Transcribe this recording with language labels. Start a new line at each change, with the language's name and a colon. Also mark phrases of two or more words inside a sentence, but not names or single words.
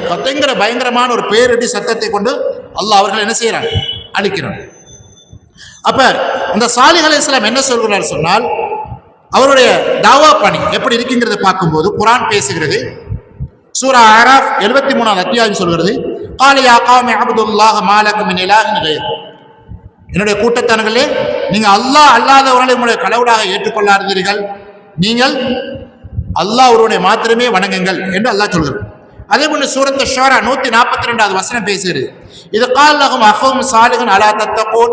Tamil: கத்தைங்கிற பயங்கரமான ஒரு பேரிடி சத்தத்தை கொண்டு அல்லாஹ் அவர்கள் என்ன செய்யறாங்க? அழிக்கிறாங்க. அப்ப இந்த சாலிஹ் அலைஹிஸ்ஸலாம் என்ன சொல்கிறார் சொன்னால், அவருடைய தாவா பணி எப்படி இருக்குங்கிறத பார்க்கும்போது குர்ஆன் பேசுகிறது. சூரா ஆராஃப் 73வது அத்தியாயம் சொல்கிறது,
Arabic: قال يا قوم اعبدوا الله ما لكم من اله غيره.
Tamil: என்னுடைய கூட்டத்தார்களே, நீங்க அல்லாஹ் அல்லாதவர்களை உங்களுடைய கடவுளாக ஏற்றுக்கொள்ளாதீர்கள், நீங்கள் அல்லாஹ் ஒருவனை மாத்திரமே வணங்குங்கள் என்று அல்லாஹ் சொல்கிறார். அதே போன்று சூரத் ஷூரா 142வது வசனம் பேசுகிறது, இது
Arabic: قال لهم أخوهم صالح ألا تتقون.